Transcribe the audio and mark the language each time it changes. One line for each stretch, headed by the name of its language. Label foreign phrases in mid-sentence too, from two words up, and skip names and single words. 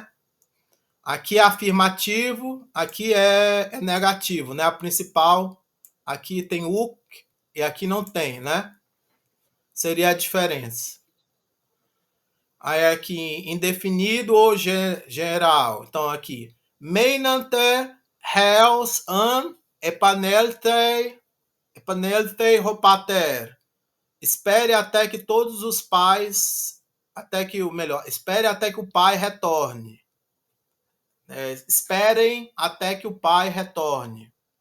Portuguese: Aqui é afirmativo, aqui é negativo, né? A principal, aqui tem uk e aqui não tem, né? Seria a diferença. Aí aqui indefinido ou geral.
Greek: Então aqui μένετε ἕως ἂν ἐπανέλθῃ ὁ πατήρ.
Portuguese: Espere até que todos os pais, espere até que o pai retorne. Esperem até que o pai retorne.